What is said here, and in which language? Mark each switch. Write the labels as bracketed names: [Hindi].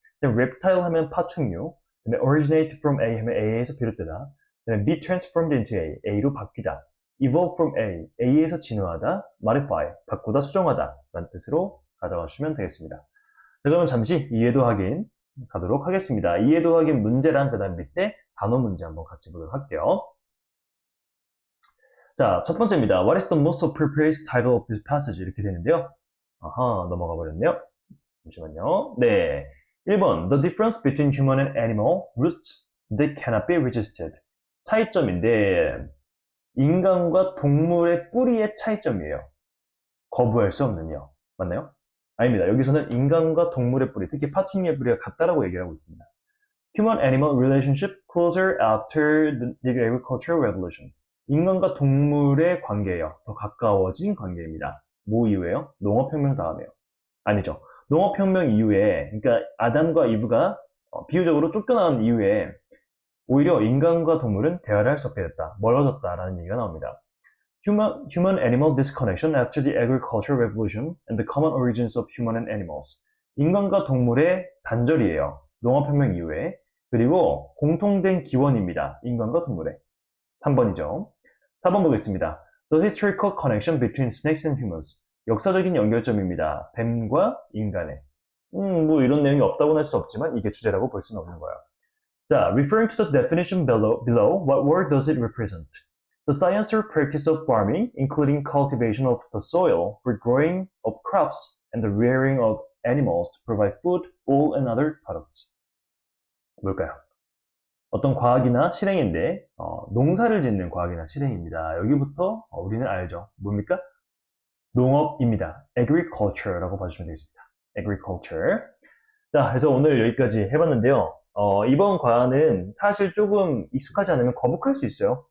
[Korean] reptile 하면 파충류, [English] originate from A [Korean] 하면 A에서 비롯되다, [English] be transformed into A, [Korean] A로 바뀌다, [English] evolve from A, [Korean] A에서 진화하다, modify, 바꾸다, 수정하다 라는 뜻으로 가져가 주시면 되겠습니다. 자, 그러면 잠시 이해도 확인 가도록 하겠습니다. 이해도 확인 문제랑 그 다음 밑에 단어 문제 한번 같이 보도록 할게요. 자, 첫 번째입니다. [English] What is the most appropriate title of this passage? [Korean] 이렇게 되는데요. 아하, 넘어가 버렸네요. 잠시만요. 네. 1번. [English] The difference between human and animal roots that cannot be resisted. [Korean] 차이점인데, 인간과 동물의 뿌리의 차이점이에요. 거부할 수 없는요. 맞나요? 아닙니다. 여기서는 인간과 동물의 뿌리, 특히 파충류의 뿌리가 같다라고 얘기를 하고 있습니다. [English] Human-animal relationship closer after the agricultural revolution. [Korean] 인간과 동물의 관계예요. 더 가까워진 관계입니다. 뭐 이후에요? 농업혁명 다음에요. 아니죠. 농업혁명 이후에, 그러니까 아담과 이브가 비유적으로 쫓겨난 이후에 오히려 인간과 동물은 대화를 할 수 없게 됐다. 멀어졌다라는 얘기가 나옵니다. [English] Human-animal disconnection after the agricultural revolution and the common origins of human and animals. [Korean] 인간과 동물의 단절이에요. 농업혁명 이후에. 그리고 공통된 기원입니다. 인간과 동물의. 3번이죠. 4번 보겠습니다. [English] The historical connection between snakes and humans. [Korean] 역사적인 연결점입니다. 뱀과 인간의. 뭐 이런 내용이 없다고는 할 수 없지만 이게 주제라고 볼 수는 없는 거예요. [English] 자, referring to the definition below, what word does it represent? The science or practice of farming, including cultivation of the soil for growing of crops and the rearing of animals to provide food, wool, and other products. [Korean] 뭘까요? 어떤 과학이나 실행인데 농사를 짓는 과학이나 실행입니다. 여기부터 우리는 알죠. 뭡니까? 농업입니다. agriculture라고 봐주시면 되겠습니다. [English] agriculture. [Korean] 자, 그래서 오늘 여기까지 해봤는데요. 이번 과는 사실 조금 익숙하지 않으면 거북할 수 있어요.